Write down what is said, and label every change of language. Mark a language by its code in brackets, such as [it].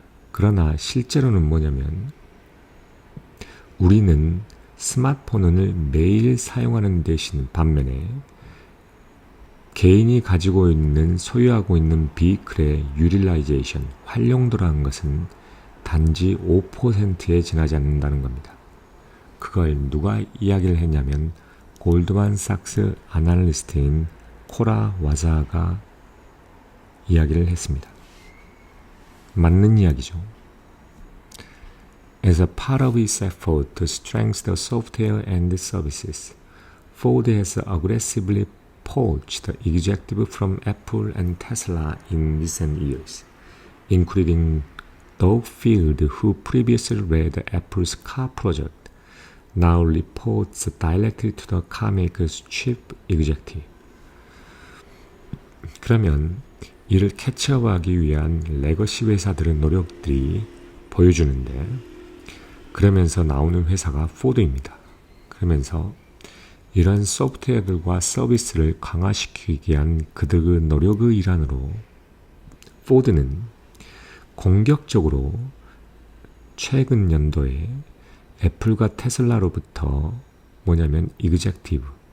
[ko] 그러나 실제로는 뭐냐면 우리는 스마트폰을 매일 사용하는 대신 반면에 개인이 소유하고 있는 비클의 유틸라이제이션, 활용도라는 것은 단지 5%에 지나지 않는다는 겁니다. 그걸 누가 이야기를 했냐면 골드만삭스 애널리스트인 코라 와자가 이야기를 했습니다. 맞는 이야기죠. [en] As a part of its effort to strengthen the software and services, Ford has aggressively poached executives from Apple and Tesla in recent years, including Doug Field, who previously led Apple's car project, now reports directly to the carmaker's chief executive. [ko] 그러면 이를 캐치업하기 위한 레거시 회사들의 노력들이 보여주는데, 그러면서 나오는 회사가 포드입니다. 그러면서 이런 소프트웨어들과 서비스를 강화시키기 위한 그들의 노력의 일환으로 포드는 공격적으로 최근 연도에 애플과 테슬라로부터 뭐냐면 이그젝티브,